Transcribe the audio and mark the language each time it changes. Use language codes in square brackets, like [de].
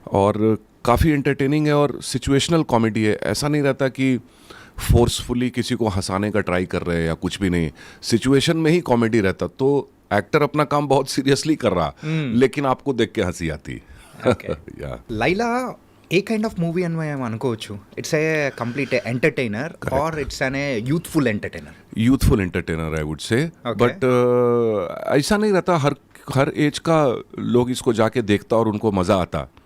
[hi] और काफ़ी एंटरटेनिंग है और सिचुएशनल कॉमेडी है. ऐसा नहीं रहता कि फोर्सफुली किसी को हंसाने का ट्राई कर रहे हैं या कुछ भी नहीं. सिचुएशन में ही कॉमेडी रहता. तो एक्टर अपना काम बहुत सीरियसली कर रहा, लेकिन आपको देख के हंसी आती. या [te] లైలా ఏ కైండ్ ఆఫ్ మూవీ అని మనం అనుకోవచ్చు? [en] It's a complete entertainer or it's an youthful entertainer? Youthful entertainer I would say. [hi] But ऐसा नहीं रहता हर एज का लोग इसको जाके देखता और उनको मज़ा आता.